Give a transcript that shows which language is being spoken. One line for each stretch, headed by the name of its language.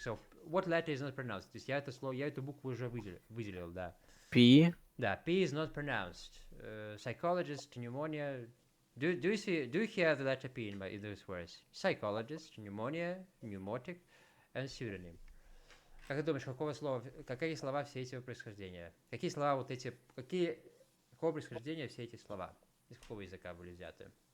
English: So, what letter is not pronounced?
Russian: То есть я эту букву уже выделил, да. Пи?
English: Да, P is not pronounced. Psychologist, pneumonia. Do you hear the letter P in those words? Psychologist, pneumonia, pneumatic, and pseudonym.
Russian: Как ты думаешь, какие слова все эти происхождения? Какие слова какого происхождения все эти слова? Из какого языка были взяты?